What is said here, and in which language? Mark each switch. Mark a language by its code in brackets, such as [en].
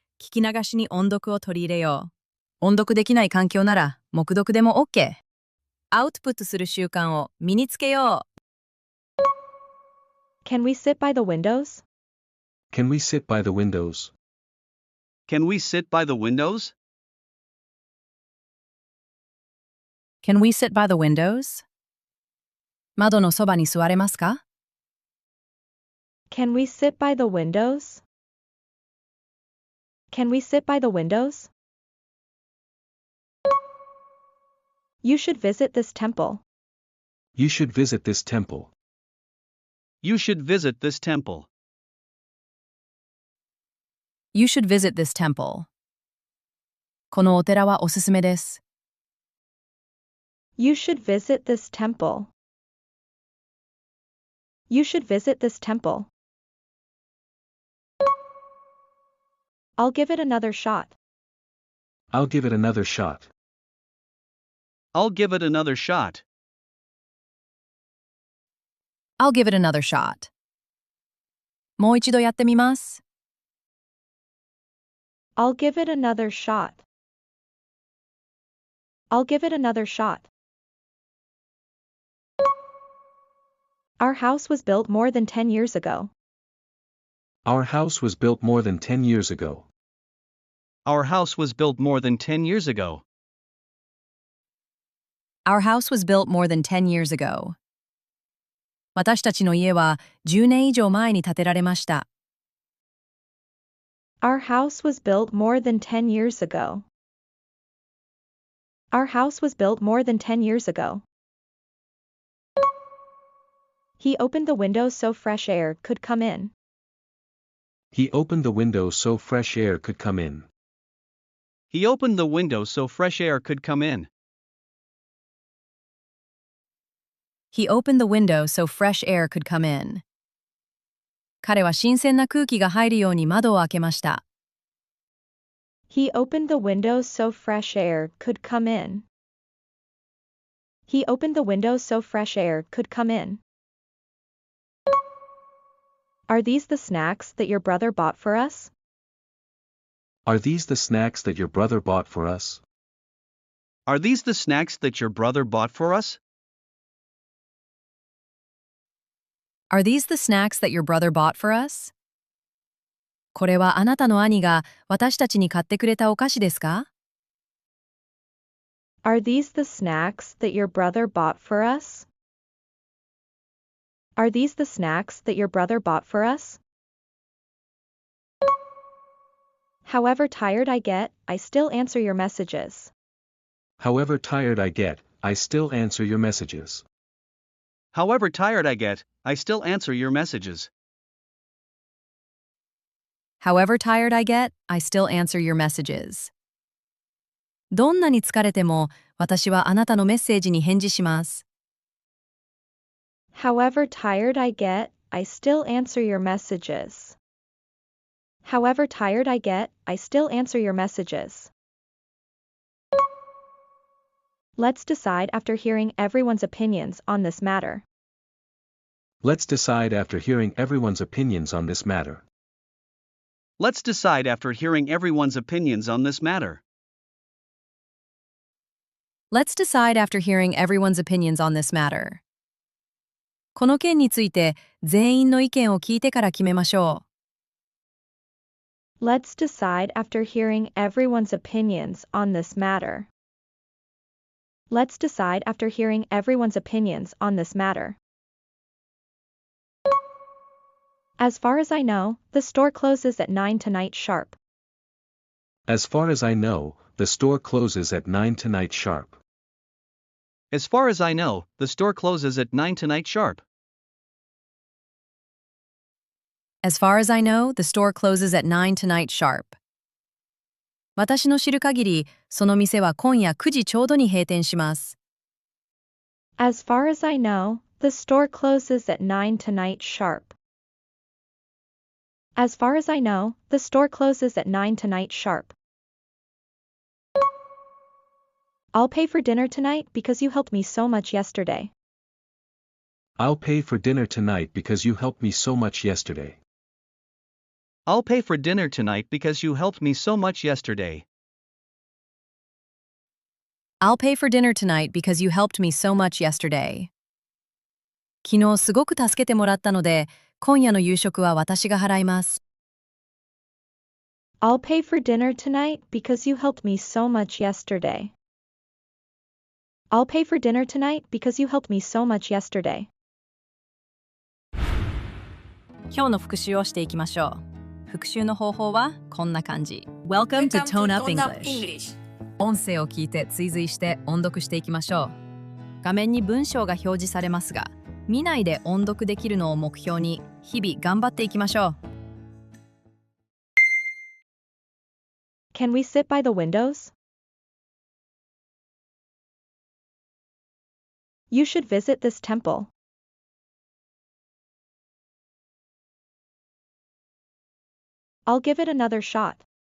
[ja] 聞き流しに音読を取り入れよう。音読できない環境なら、黙読でも OK。アウトプットする習慣を身につけよう。 [en] Can we sit by the windows? Can we sit by the windows? Can we sit by the windows? Can we sit by the windows? [ja] 窓のそばに座れますか？ [en] Can we sit by the windows? Can we sit by the windows? You should visit this temple. You should visit this temple. You should visit this temple. You should visit this temple. [ja] このお寺はおすすめです。 [en] You should visit this temple. You should visit this temple. I'll give it another shot. I'll give it another shot. I'll give it another shot. I'll give it another shot. [ja] もう一度やってみます。 [en] I'll give it another shot. I'll give it another shot. Our house was built more than 10 years ago. Our house was built more than 10 years ago. Our house was built more than 10 years ago. Our house was built more than 10 years ago. [ja] 私たちの家は10年以上前に建てられました。 [en] Our house was built more than 10 years ago. Our house was built more than 10 years ago. He opened the window so fresh air could come in. He opened the window so fresh air could come in. He opened the window so fresh air could come in. He opened the window so fresh air could come in. [ja] 彼は新鮮な空気が入るように窓を開けました。 [en] He opened the window so fresh air could come in. He opened the window so fresh air could come in. Are these the snacks that your brother bought for us? Are these the snacks that your brother bought for us? Are these the snacks that your brother bought for us? Are these the snacks that your brother bought for us? [ja] これはあなたの兄が私たちに買ってくれたお菓子ですか？ [en] Are these the snacks that your brother bought for us? Are these the snacks that your brother bought for us? However tired I get, I still answer your messages. However tired I get, I still answer your messages. However tired I get, I still answer your messages. However tired I get, I still answer your messages. [ja] どんなに疲れても、私はあなたのメッセージに返事します。 [en] However tired I get, I still answer your messages. However tired I get, I still answer your messages. Let's decide after hearing everyone's opinions on this matter. Let's decide after hearing everyone's opinions on this matter. Let's decide after hearing everyone's opinions on this matter. Let's decide after hearing everyone's opinions on this matter. [ja] この件について全員の意見を聞いてから決めましょう。 [en] Let's decide after hearing everyone's opinions on this matter. Let's decide after hearing everyone's opinions on this matter. As far as I know, the store closes at 9 tonight sharp. As far as I know, the store closes at 9 tonight sharp. As far as I know, the store closes at 9 tonight sharp. As far as I know, the store closes at 9 tonight sharp. [ja] 私の知る限り、その店は今夜9時ちょうどに閉店します。 [en] As far as I know, the store closes at 9 tonight sharp. As far as I know, the store closes at 9 tonight sharp. I'll pay for dinner tonight because you helped me so much yesterday. I'll pay for dinner tonight because you helped me so much yesterday. I'll pay for dinner tonight because you helped me so much yesterday. I'll pay for dinner tonight because you helped me so much yesterday. [ja] 昨日すごく助けてもらったので、今夜の夕食は私が払います。 [en] I'll pay for dinner tonight because you helped me so much yesterday. I'll pay for dinner tonight because you helped me so much yesterday. [ja] 今日の復習をしていきましょう。復習の方法はこんな感じ。 [en] Welcome to Tone Up English。 [ja] 音声を聞いて追随して音読していきましょう。画面に文章が表示されますが、見ないで音読できるのを目標に日々頑張っていきましょう。 [en] Can we sit by the windows? You should visit this temple. I'll give it another shot.